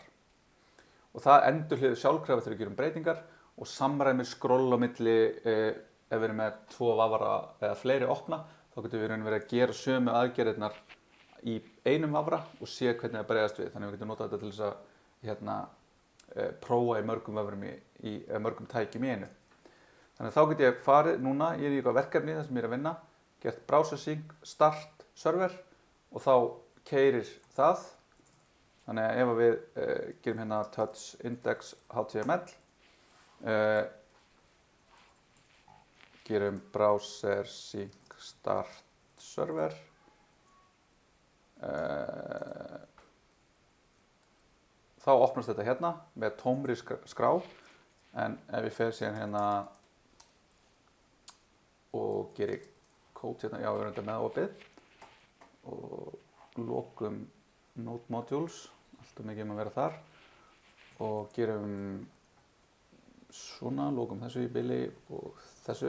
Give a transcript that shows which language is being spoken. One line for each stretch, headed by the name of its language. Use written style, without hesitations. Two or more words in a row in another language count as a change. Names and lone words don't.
Icelandic: Og það endurhliður sjálfkrafa þegar við gerum breytingar og samræmir skroll á milli ef við erum með 2 vafra eða fleiri opna, þá getum við verið að gera sömu aðgerðirnar í einum vafra og sé hvernig það bregðast við. Þannig að við getum notað þetta til þess að prófa í mörgum vafrum í mörgum tækjum í einu. Þannig að þá get ég farið núna, ég er í eitthvað verkefni þar sem ég er að vinna, gert
English: browser sync, start server
Icelandic: og þá keyrir það. Þannig að ef við gerum hérna
English: touch index html,
Icelandic: gerum
English: browser sync start server,
Icelandic: þá opnast þetta hérna með tómri skrá, en ef ég fer síðan hérna og gerir kód hérna, já, við erum þetta með opið og lokum Node Modules, alltaf mikið að vera þar og gerum svona, lokum þessu í bili og þessu.